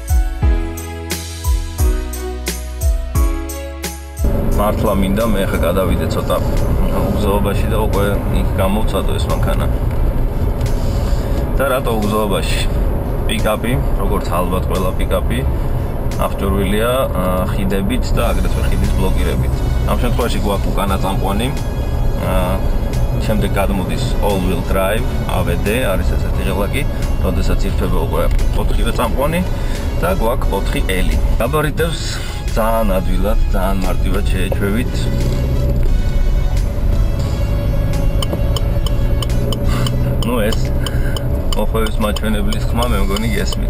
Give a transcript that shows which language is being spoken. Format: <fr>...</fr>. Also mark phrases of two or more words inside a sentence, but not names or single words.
<ka>მართლა მინდა მე ხა გადავიდე ცოტა უგზოობაში და უკვე იქ გამოვცადო ეს მანქანა. და რატო უგზოობაში? პიკაპი, როგორც ალბათ ყველა პიკაპი, აღჭურვილია ხიდებით და აგრეთვე ხიდის ბლოკირებით. ამ შემთხვევაში გვაქვს უკანა წამყვანი. შემდეგ გადმოდის</ka> <en>all-wheel drive,</en> <ka>AVD, არის ესეთი ღილაკი, როდესაც ირთვება უკვე 4-ვე წამყვანი და გვაქვს 4L. გაბარიტებს ძალიან ადვილად, ძალიან მარტივად შეეჩვევით. ეს მოხევის მაჩვენებლის ხმა მე მგონი გესმით.</ka>